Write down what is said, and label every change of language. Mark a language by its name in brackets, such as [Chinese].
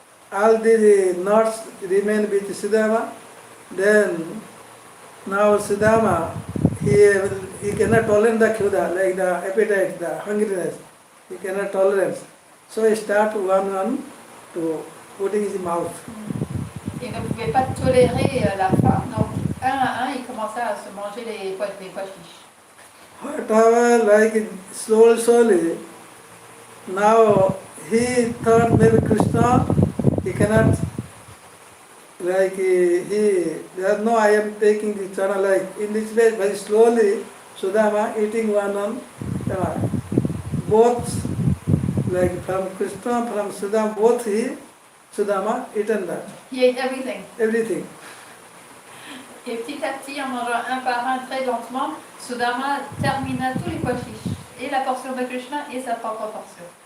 [English] All the nuts remain with Sudama. Then now Sudama, he cannot tolerate the khuda, like the appetite, the hungriness. He cannot tolerate. So he start one to putting his mouth. [French] Il ne pouvait pas tolérer la faim, donc un à un, il commençait à se manger les pois chiches. [English] Whatever, like slowly, now he thought maybe Krishna, he cannot, like there no I am taking the chana, like in this way, very slowly, Sudama eating one chana. Both, like from Krishna, from Sudama, both Sudama eaten that. He ate everything. Everything. [French] Et petit à petit, en mangeant un par un très lentement, Sudama termina tous les pois chiches, et la portion de Krishna et sa propre portion.